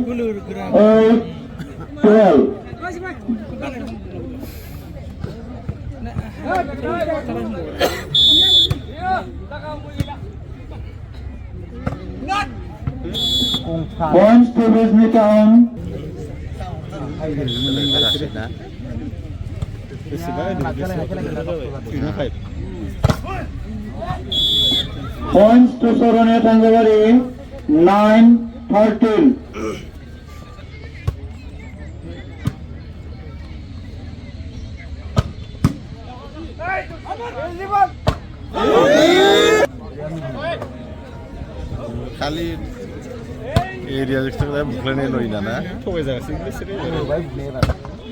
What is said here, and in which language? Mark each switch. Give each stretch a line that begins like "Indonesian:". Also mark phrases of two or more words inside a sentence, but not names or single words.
English: 8-12. Points to Disney Town. Points to Soronia Thangavare. 9-13.
Bodo: खालि एरिया जस्तो भुक्लै नै लैन ना ठोकै जागासिनो बिसोरो